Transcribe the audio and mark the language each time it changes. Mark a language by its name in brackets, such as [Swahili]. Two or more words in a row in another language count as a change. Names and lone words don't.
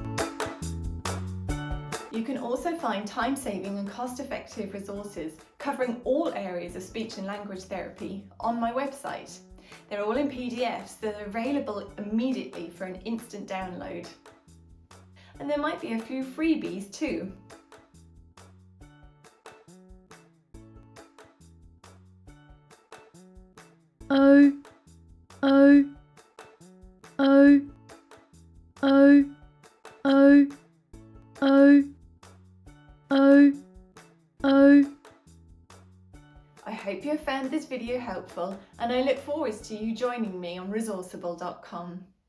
[English] You can also find time-saving and cost-effective resources covering all areas of speech and language therapy on my website. They're all in PDFs that are available immediately for an instant download. And there might be a few freebies too. O. O. O. O. O. O. O. O. I hope you have found this video helpful and I look forward to you joining me on Resourceible.com.